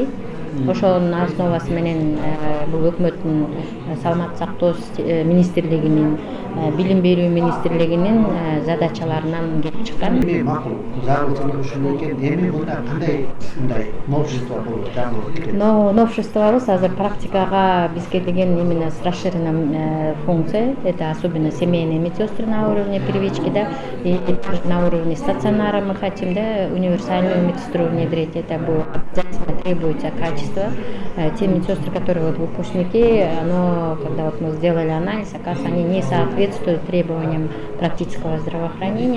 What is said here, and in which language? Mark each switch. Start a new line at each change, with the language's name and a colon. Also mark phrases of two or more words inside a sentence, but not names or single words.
Kyrgyz: Ошонун основасы менен бул өкмөттүн саламаттык сактоо министрлигинин, билим берүү министрлигинин задачаларынан келип чыккан. Макул, зарылчылык ушундай экен. Эми мында кандай ушундай новшество болуп жаңылык? Новшествобуз азыр практикага биз келген
Russian: именно с расширенным функцией. Это особенно семейные медсестры на уровне первички, да, и на уровне стационара мы хотим, да, универсальную медсестру внедрить. Это будет обязательно требуется качество. Те медсестры, которые вот выпускники, когда вот мы сделали анализ, оказывается, они не соответствуют требованиям практического здравоохранения.